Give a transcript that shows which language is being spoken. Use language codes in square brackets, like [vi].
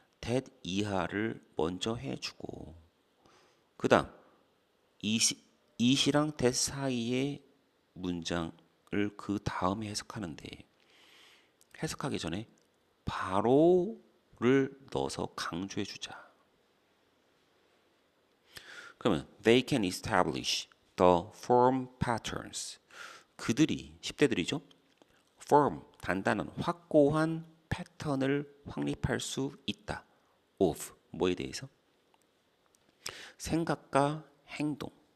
[ko] that 이하를 먼저 해주고 그 다음 이시랑 that 사이의 문장을 그 다음에 해석하는데 해석하기 전에 바로를 넣어서 강조해 주자. 그러면 [en] they can establish the form patterns. [ko] 그들이 10대들이죠. firm 단단한 확고한 패턴을 확립할 수 있다. of 뭐에 대해서? 생각과 행동.